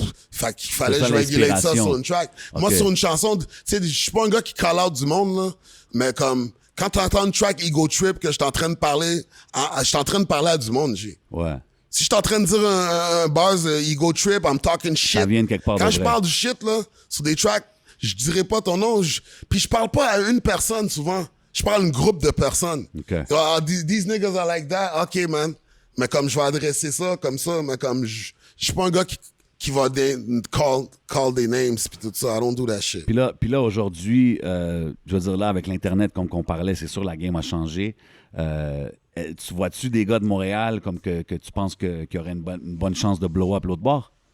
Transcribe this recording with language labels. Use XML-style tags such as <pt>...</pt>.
<fr>Fait qu'il fallait que je régulate ça sur une track. Okay. Moi, sur une chanson, tu sais, je suis pas un gars qui call out du monde, là, mais comme, quand t'entends une track Ego Trip que je suis en train de parler, je suis en train de parler à du monde, G. Ouais. Si je suis en train de dire un buzz Ego Trip,</fr> <en>I'm talking shit.</en> <fr>Ça vient de quelque part. Quand je parle du shit, là, sur des tracks, je dirais pas ton nom, puis je parle pas à une personne souvent. Je parle à un groupe de personnes. Okay.</fr> <en>These niggas are like that, ok, man.</en> <fr>Mais comme je vais adresser ça comme ça, mais comme je suis pas un gars qui va call des names pis tout ça.</fr> <en>I don't do that shit.</en> <fr>Puis là aujourd'hui, je veux dire là, avec l'Internet, comme qu'on parlait, c'est sûr la game a changé. Tu vois-tu des gars de Montréal comme que tu penses qu'il y aurait une bonne chance de blow up l'autre bord?</fr>